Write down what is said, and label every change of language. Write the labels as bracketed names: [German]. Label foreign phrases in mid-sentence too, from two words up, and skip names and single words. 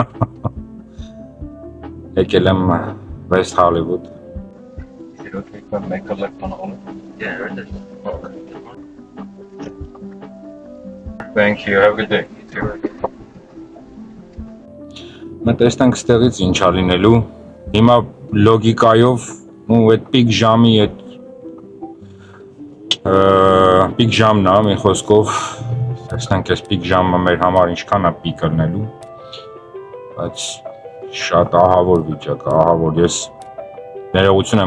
[Armenian] եկել եմ West Hollywood. [English] Thank you, have a good day. [Armenian] Մենք տեսնենք ստեղից ինչ ա լինելու։ Հիմա լոգիկայով ու այդ պիկ ժամի այդ պիկ ժամն է, մի խոսքով տեսնենք այս պիկ ժամը մեր համար ինչքան է պիկ լինելու, բայց շատ ահավոր վիճակ է, ահավոր։ Ես ներողություն